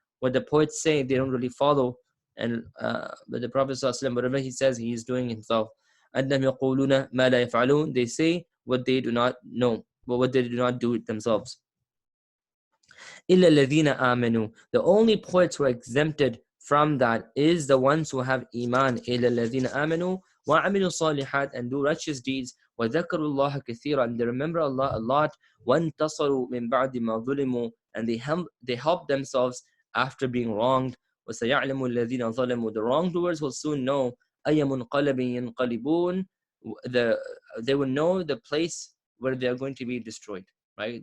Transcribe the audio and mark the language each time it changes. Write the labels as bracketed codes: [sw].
[en] What the poets say, they don't really follow. And but the Prophet ﷺ, whatever he says, he is doing himself. [ar] أَنَّهُمْ يَقُولُونَ مَا لَا يَفْعَلُونَ, [en] they say what they do not know, but what they do not do it themselves. [ar] إِلَّا الَّذِينَ آمَنُوا, [en] the only poets who are exempted from that is the ones who have iman. [ar] إِلَّا الَّذِينَ آمَنُوا وَعَمِلُوا الصَّالِحَاتِ, [en] and do righteous deeds. [ar] وَذَكَرُوا اللَّهَ كَثِيرًا, [en] and they remember Allah a lot. [ar] وَانْتَصَرُوا مِنْ بَعْدِ مَا ظُلِمُوا, [en] and they help themselves after being wronged. [ar] وَسَيَعْلَمُ الَّذِينَ ظَلَمُوا, [en] the wrongdoers will soon know. [ar] أَيَّ مُنْقَلَبٍ يَنْقَلِبُونَ, [en] they will know the place where they are going to be destroyed, right?